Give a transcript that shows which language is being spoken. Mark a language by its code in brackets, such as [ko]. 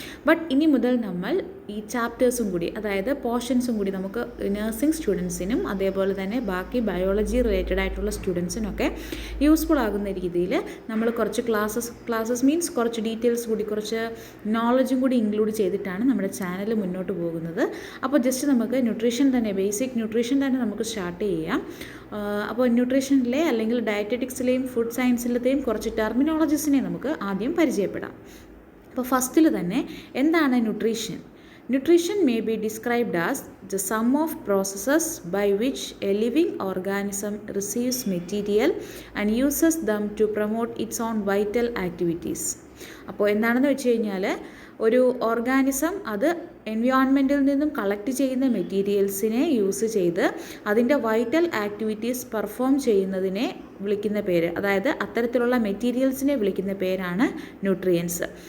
[ml] But ഇനി മുതൽ നമ്മൾ ഈ ചാപ്റ്റേഴ്സും കൂടി, അതായത് പോർഷൻസും കൂടി നമുക്ക് നഴ്സിംഗ് സ്റ്റുഡൻസിനും അതേപോലെ തന്നെ ബാക്കി ബയോളജി റിലേറ്റഡ് ആയിട്ടുള്ള സ്റ്റുഡൻസിനൊക്കെ യൂസ്ഫുൾ ആകുന്ന രീതിയിൽ നമ്മൾ കുറച്ച് ക്ലാസ്സസ് മീൻസ് കുറച്ച് ഡീറ്റെയിൽസ് കൂടി, കുറച്ച് നോളജും കൂടി ഇൻക്ലൂഡ് ചെയ്തിട്ടാണ് നമ്മുടെ ചാനൽ മുന്നോട്ട് പോകുന്നത്. അപ്പോൾ ജസ്റ്റ് നമുക്ക് ന്യൂട്രീഷൻ തന്നെ, ബേസിക് ന്യൂട്രീഷൻ തന്നെ നമുക്ക് സ്റ്റാർട്ട് ചെയ്യാം. അപ്പോൾ ന്യൂട്രീഷനിലെ അല്ലെങ്കിൽ ഡയറ്ററ്റിക്സിലെയും ഫുഡ് സയൻസിലത്തെയും കുറച്ച് ടെർമിനോളജീസിനെ നമുക്ക് ആദ്യം പരിചയപ്പെടാം. അപ്പോൾ ഫസ്റ്റിൽ തന്നെ എന്താണ് nutrition? [en] Nutrition may be described as the sum of processes by which a living organism receives material and uses them to promote its own vital activities. [ml] അപ്പോൾ എന്താണെന്ന് വെച്ച് കഴിഞ്ഞാൽ, ഒരു ഓർഗാനിസം അത് എൻവയോൺമെൻറ്റിൽ നിന്നും കളക്ട് ചെയ്യുന്ന മെറ്റീരിയൽസിനെ യൂസ് ചെയ്ത് അതിൻ്റെ വൈറ്റൽ ആക്ടിവിറ്റീസ് പെർഫോം ചെയ്യുന്നതിനെ വിളിക്കുന്ന പേര്, അതായത് അത്തരത്തിലുള്ള മെറ്റീരിയൽസിനെ വിളിക്കുന്ന പേരാണ് ന്യൂട്രിയൻസ്.